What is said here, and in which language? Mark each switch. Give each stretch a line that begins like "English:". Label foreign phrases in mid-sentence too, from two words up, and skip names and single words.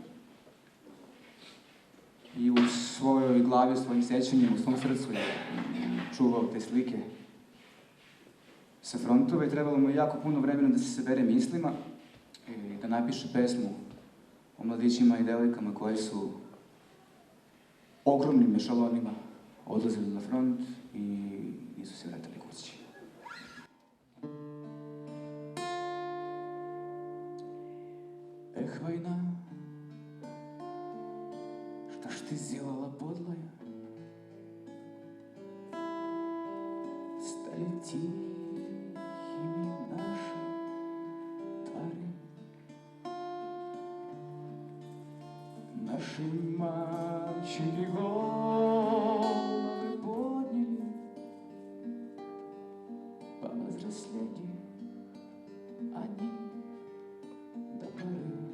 Serbian: I u svojoj glavi, u svojim sećanjima, u svom srcu je čuvao te slike sa frontova i trebalo mu jako puno vremena da se sabere mislima i da napiše pesmu o mladićima i devojkama koji su ogromnim ešalonima odlazili na front i nisu se vratili kući.
Russian: Эх, война, что ж ты сделала, подлая? Стали тихими наши твари, наши мальчики головы подняли, повзрослели они до поры.